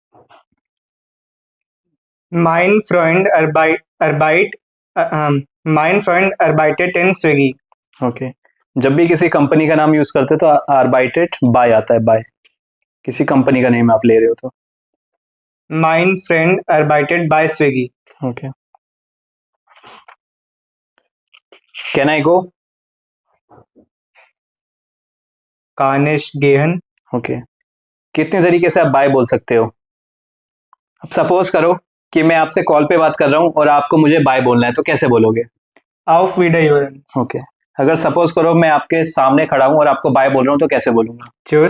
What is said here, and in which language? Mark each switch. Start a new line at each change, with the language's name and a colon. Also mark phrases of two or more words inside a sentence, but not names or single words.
German: Mein Freund arbeitet in Swiggy.
Hindi: ओके। जब भी किसी कंपनी का नाम यूज करते हैं तो
German: arbeitet bei
Hindi: आता है, बाय किसी कंपनी का नेम आप ले रहे हो तो,
German: Mein Friend arbeitet by Swiggy.
English: Okay. Can I go?
German: Kann ich gehen?
Hindi: ओके। कितने तरीके से आप बाय बोल सकते हो? अब सपोज करो कि मैं आपसे कॉल पे बात कर रहा हूं और आपको मुझे बाय बोलना है, तो कैसे बोलोगे?
German: Auf Wiederhören.
Hindi: ओके। अगर सपोज करो मैं आपके सामने खड़ा हूं और आपको बाय बोल रहा हूं तो कैसे बोलूंगा?
German: Tschüss.